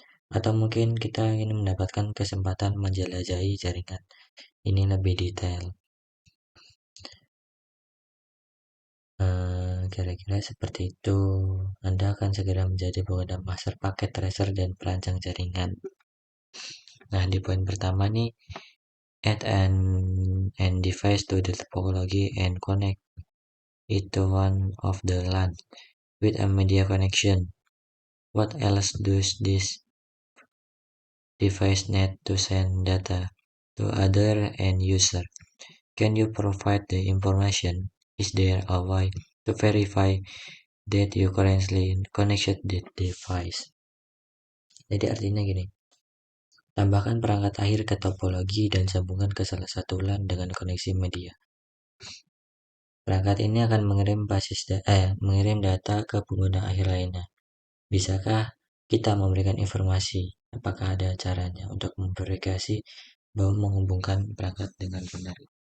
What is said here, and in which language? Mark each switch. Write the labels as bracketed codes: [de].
[id] Atau mungkin kita ingin mendapatkan kesempatan menjelajahi jaringan ini lebih detail. Kira-kira seperti itu. Anda akan segera menjadi pengguna master paket tracer dan perancang jaringan. Nah, di poin pertama nih, [en] add an device to the topology and connect it to one of the LAN with a media connection. What else does this device need to send data to other end user? Can you provide the information? Is there a way to verify that you currently connected the device? [id] Jadi artinya gini, tambahkan perangkat akhir ke topologi dan sambungkan ke salah satu LAN dengan koneksi media. Perangkat ini akan mengirim data ke pengguna akhir lainnya. Bisakah kita memberikan informasi apakah ada caranya untuk memverifikasi bahwa menghubungkan perangkat dengan benar?